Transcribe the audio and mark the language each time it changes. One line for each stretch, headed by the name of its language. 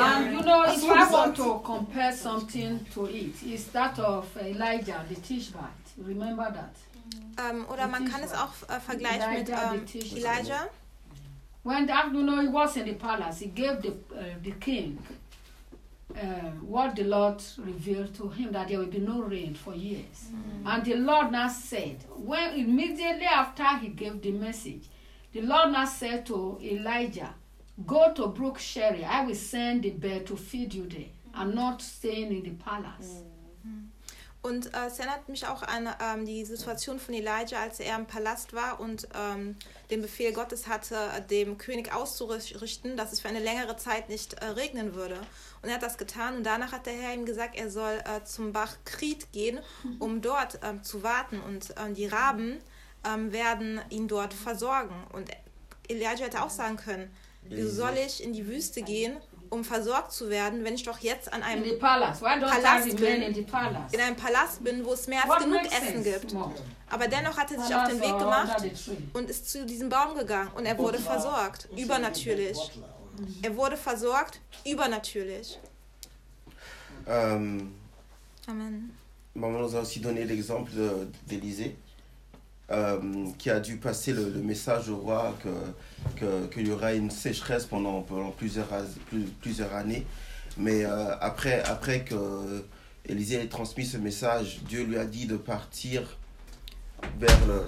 English: And you know, if I want to compare something to it, it's that of Elijah the Tishbite. Remember that.
German: Oder man kann es auch vergleichen mit Elijah.
English: When that, you know, he was in the palace, he gave the king what the Lord revealed to him, that there will be no rain for years. Mm. And the Lord now said, when immediately after he gave the message, the Lord now said to Elijah, go to Brook Sherry. I will send the bear to feed you there. I'm not staying in the palace.
German: Und es erinnert mich auch an die Situation von Elijah, als er im Palast war und den Befehl Gottes hatte, dem König auszurichten, dass es für eine längere Zeit nicht regnen würde. Und er hat das getan und danach hat der Herr ihm gesagt, er soll zum Bach Krit gehen, um dort zu warten. Und die Raben werden ihn dort versorgen. Und Elijah hätte auch sagen können, wie soll ich in die Wüste gehen, um versorgt zu werden, wenn ich doch jetzt an einem Palast bin, wo es mehr als genug Essen gibt. Aber dennoch hat er sich auf den Weg gemacht und ist zu diesem Baum gegangen und er wurde versorgt, übernatürlich. Er wurde versorgt, übernatürlich. Amen.
French: Maman nous a aussi donné l'exemple d'Élisée. Qui a dû passer le message au roi qu'il y aura une sécheresse pendant plusieurs années. Mais après que Élisée ait transmis ce message, Dieu lui a dit de partir vers le...